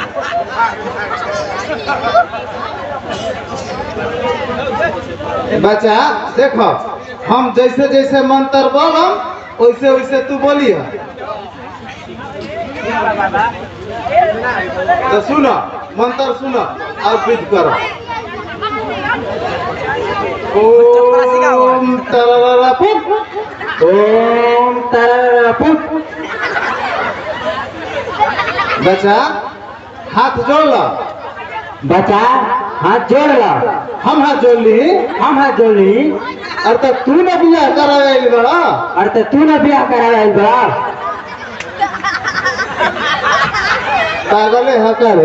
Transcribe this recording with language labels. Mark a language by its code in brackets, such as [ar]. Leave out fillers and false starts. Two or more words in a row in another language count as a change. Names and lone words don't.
[bho] बच्चा देखो हम जैसे जैसे मंत्र बोलम वैसे वैसे तू बोलिए तो सुनो मंत्र सुनो और विध करो। ओम तररा पुप ओम तरपुप बच्चा हाथ जोड़ लो। बचा हाथ जोड़ ला हम हाथ जोड़ ली हम हाथ जोड़ ली और तो तू न बियाह करावे बड़ा और तो तू ना बियाह करा बा पागल है करे